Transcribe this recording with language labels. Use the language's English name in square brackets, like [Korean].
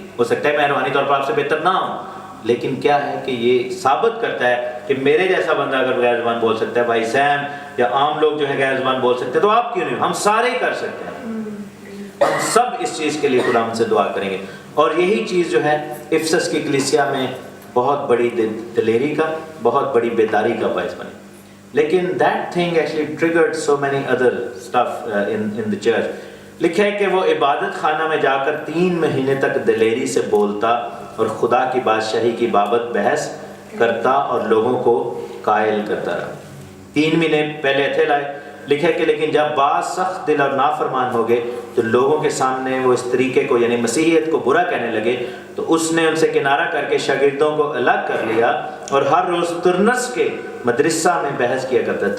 [Urdu] ہو سکتا ہے میں روحانی طور پر آپ سے بہتر نہ ہوں, لیکن کیا ہے کہ یہ ثابت کرتا ہے کہ میرے جیسا بندہ اگر غیر زبان بول سکتا ہے, بھائی سیم یا عام لوگ جو ہے غیر زبان بول سکتے ہیں, تو آپ کیوں نہیں؟ ہم سارے ہی کر سکتے ہیں. ہم سب اس چیز کے لیے خدا سے دعا کریں گے. اور یہی چیز جو ہے افسس کی کلیسیا میں بہت بڑی دلیری کا, بہت بڑی بیداری کا باعث بنی. لیکن [English] that thing actually triggered so many other stuff in the church. [Urdu] لکھا ہے کہ وہ عبادت خانہ میں جا کر 3 مہینے تک دلیری سے بولتا اور خدا کی بادشاہی کی بابت بحث کرتا اور لوگوں کو قائل کرتا رہا. 3 مہینے پہلے تھے لائے. لکھا ہے کہ لیکن جب بعض سخت دل اور نافرمان ہو گئے تو لوگوں کے سامنے وہ اس طریقے کو یعنی مسیحیت کو برا کہنے لگے, تو اس نے ان سے کنارہ کر کے شاگردوں کو الگ کر لیا اور ہر روز ترنس کے مدرسہ میں بحث کیا کرتا ہے.